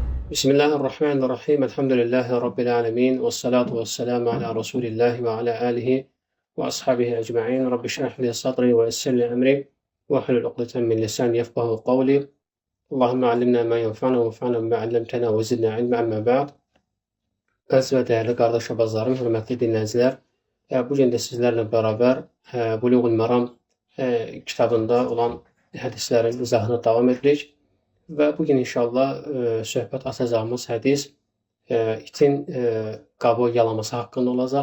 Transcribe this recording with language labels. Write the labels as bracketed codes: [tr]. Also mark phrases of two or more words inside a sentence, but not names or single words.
[ar] بسم الله الرحمن الرحيم. الحمد لله رب العالمين. والصلاة والسلام على رسول الله وعلى آله وأصحابه أجمعين. رب اشرح لي صدري ويسر لي أمري واحلل عقدة من لساني يفقهوا قولي. اللهم علمنا ما ينفعنا وانفعنا ما علمتنا وزدنا علما أما بعد. [az] Əziz və dəyərli qardaş və bazarım, hörmətli dinləyicilər, bu gün də sizlərlə bərabər Buluğul Maram kitabında olan hədislərin izahına davam edirik. Və bu gün inşallah söhbət açacağımız hədis itin qabı yalaması haqqında olacaq.